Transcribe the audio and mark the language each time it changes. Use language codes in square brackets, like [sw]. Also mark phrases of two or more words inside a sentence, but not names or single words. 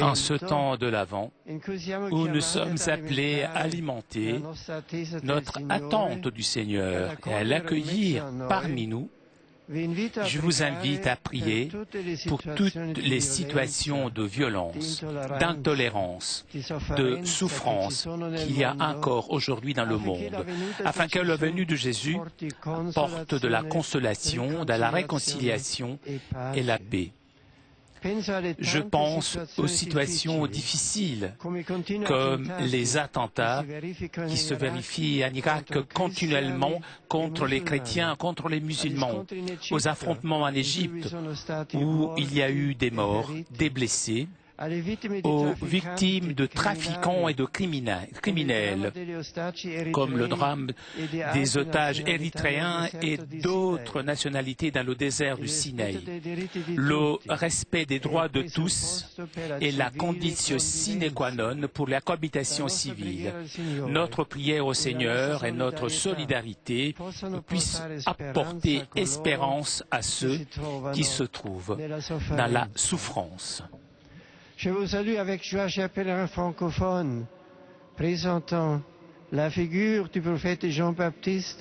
[fr] En ce temps de l'Avent, [it] in cui siamo [fr] où nous [it] chiamati [fr] sommes [it] ad [fr] appelés à [it] alimentare [fr] alimenter [it] la nostra attesa del [fr] notre [it] Signore, [fr] attente du Seigneur et à l'accueillir parmi nous, [it] vi invito a [fr] je vous [it] pregare [fr] invite à prier [it] per tutte le [fr] pour [it] situazioni [fr] toutes [it] di [fr] les [it] violenza, [fr] situations de violence, d'intolérance, [it] di [fr] de [it] sofferenza [fr] souffrance [it] che ci sono nel [fr] qu'il y a [it] mondo, [fr] encore aujourd'hui dans le [it] affinché [fr] monde, [it] la venuta [fr] afin [it] di [fr] que la [it] Gesù [fr] venue de Jésus [it] porti [fr] porte de la [it] consolazione, [fr] consolation, de la réconciliation [it] e pace. [fr] et la paix. Je pense aux situations difficiles, comme les attentats qui se vérifient en Irak continuellement contre les chrétiens, contre les musulmans, aux affrontements en Égypte où il y a eu des morts, des blessés, aux victimes de trafiquants et de criminels, comme le drame des otages érythréens et d'autres nationalités dans le désert du Sinaï. Le respect des droits de tous est la condition [la] sine qua non [fr] pour la cohabitation civile. Notre prière au Seigneur et notre solidarité puissent apporter espérance à ceux qui se trouvent dans la souffrance. Je vous salue avec joie, chers pèlerins francophones, présentant la figure du prophète Jean-Baptiste.